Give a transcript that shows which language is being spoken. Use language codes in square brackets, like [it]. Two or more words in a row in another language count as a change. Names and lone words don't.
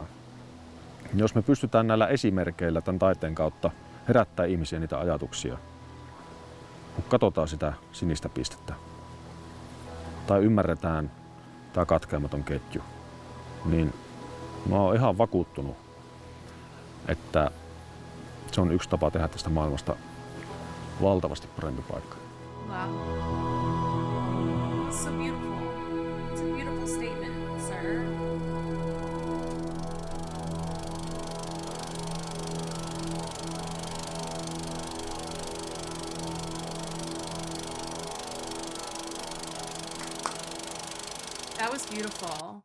[fi] Jos me pystytään näillä esimerkkeillä tämän taiteen kautta herättää ihmisiä niitä ajatuksia, kun katsotaan sitä sinistä pistettä tai ymmärretään tämä katkeamaton ketju, niin mä oon ihan vakuuttunut, että se on yksi tapa tehdä tästä maailmasta valtavasti parempi paikka. [en] Wow. So beautiful. It's a beautiful statement, sir. That was beautiful.